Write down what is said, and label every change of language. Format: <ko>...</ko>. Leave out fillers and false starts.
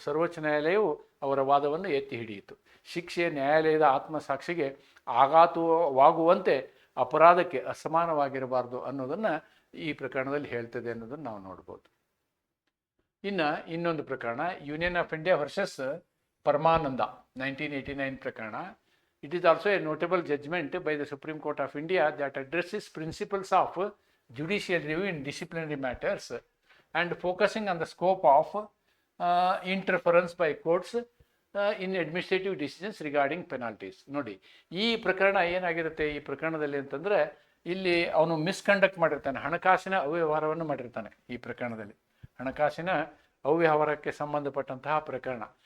<kn>ಸರ್ವೋಚ್ಚ ನ್ಯಾಯಾಲಯವು ಅವರ ವಾದವನ್ನು ಎತ್ತಿ ಹಿಡಿಯಿತು. ಶಿಕ್ಷೆ ನ್ಯಾಯಾಲಯದ ಆತ್ಮಸಾಕ್ಷಿಗೆ ಆಘಾತವಾಗುವಂತೆ ಅಪರಾಧಕ್ಕೆ ಅಸಮಾನವಾಗಿರಬಾರ್ದು ಅನ್ನೋದನ್ನು ಈ ಪ್ರಕರಣದಲ್ಲಿ ಹೇಳ್ತದೆ ಅನ್ನೋದನ್ನು ನಾವು ನೋಡ್ಬೋದು. ಇನ್ನೊಂದು ಪ್ರಕರಣ, ಯೂನಿಯನ್ ಆಫ್ ಇಂಡಿಯಾ ವರ್ಸಸ್ ಪರಮಾನಂದ 1989 ಪ್ರಕರಣ.</kn> <en>It is also a notable judgment by the Supreme Court of India that addresses principles of judicial review in disciplinary matters and focusing on the scope of interference by courts in administrative decisions regarding penalties.</en> <kn>ನೋಡಿ, ಈ ಪ್ರಕರಣ ಏನಾಗಿರುತ್ತೆ ಈ ಪ್ರಕರಣದಲ್ಲಿ ಅಂತಂದರೆ, ಇಲ್ಲಿ ಅವನು misconduct ಮಾಡಿರ್ತಾನೆ, ಹಣಕಾಸಿನ ಅವ್ಯವಹಾರವನ್ನು ಮಾಡಿರ್ತಾನೆ. ಈ ಪ್ರಕರಣದಲ್ಲಿ ಹಣಕಾಸಿನ ಅವ್ಯವಹಾರಕ್ಕೆ ಸಂಬಂಧಪಟ್ಟಂತಹ ಪ್ರಕರಣ.</kn>